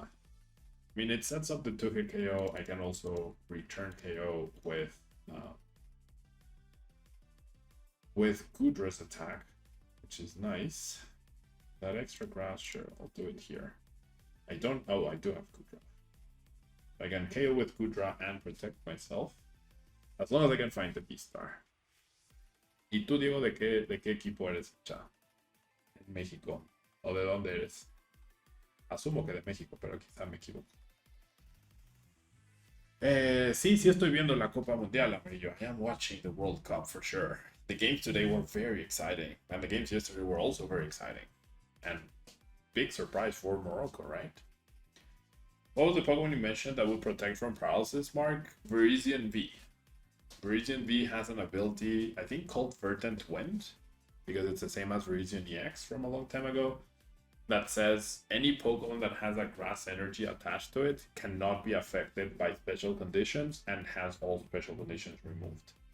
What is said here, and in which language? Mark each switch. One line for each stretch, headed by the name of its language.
English: I mean, it sets up the 2-hit KO. I can also return KO with Gudra's attack, which is nice. That extra grass, sure, I'll do it here. I do have Gudra. I can KO with Gudra and protect myself, as long as I can find the VSTAR.
Spanish: ¿Y tú, Diego, de qué equipo eres ya? En México. ¿O de dónde eres? Asumo que de México, pero quizá me equivoco. Sí estoy viendo la Copa Mundial, Amarillo.
English: I am watching the World Cup for sure. The games today were very exciting, and the games yesterday were also very exciting. And big surprise for Morocco, right? What was the Pokemon you mentioned that would protect from paralysis, Mark? Virizion V. Virizion V has an ability, I think, called Verdant Wind, because it's the same as Virizion EX from a long time ago, that says any Pokemon that has a grass energy attached to it cannot be affected by special conditions and has all special conditions removed.